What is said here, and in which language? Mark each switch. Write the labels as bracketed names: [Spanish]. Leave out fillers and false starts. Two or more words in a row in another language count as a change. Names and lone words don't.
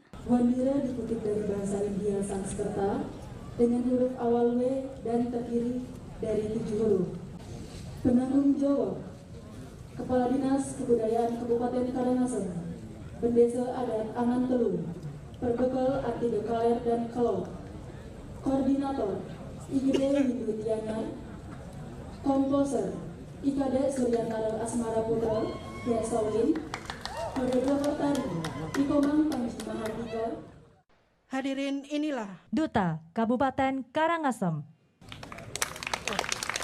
[Indonesian] Wandira dikutip dari bahasa India Sanskerta dengan huruf awal W dan terdiri dari 7 huruf. Penanggung jawab, Kepala Dinas Kebudayaan Kabupaten Karangasem, Pendesa Adat Angan Telu, Perbekal Arti Dekaler dan Kelok, Koordinator IGD Windu Tiana, Komposer IKD Suryantara Asmara Putra, Gesawin, Koreografer Tari Ikomang Panji Mahardika. Hadirin, inilah Duta Kabupaten Karangasem.